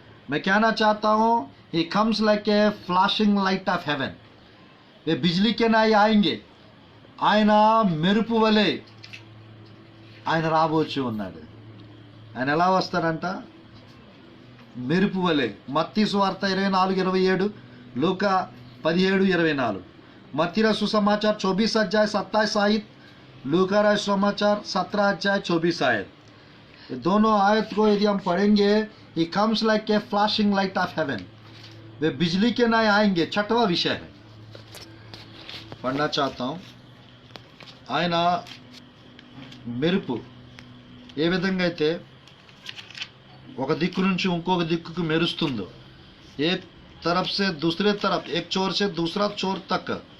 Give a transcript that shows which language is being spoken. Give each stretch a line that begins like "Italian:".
Hindi: मैं कहना चाहता हूं,
English: He comes like a flashing light of heaven.
Hindi: वे बिजली के नहीं आएंगे,
Telugu: ఆయన మెరుపు వలె ఆయన రాబోచు ఉన్నాడు. ఆయన ఎలా వస్తాడంట? మెరుపు వలె.
Hindi: మత్తయి సువార్త 24:27, లూకా 17:24, मत्ती का सुसमाचार 24 अध्याय 27 आयत, लूका का सुसमाचार 17 अध्याय 24 आयत। ये दोनों आयत को यदि हम पढ़ेंगे,
English: He comes like a flashing light of heaven.
Hindi: वे बिजली के नहीं आएंगे। 6वां विषय है, पढ़ना चाहता हूं।
Telugu: ఆయన మెరుపు ఏ విధంగా అయితే ఒక దిక్కు నుంచి ఇంకొక దిక్కుకు మెరుస్తుందో,
Hindi: एक तरफ से दूसरे तरफ, एक चोर से दूसरा चोर तक।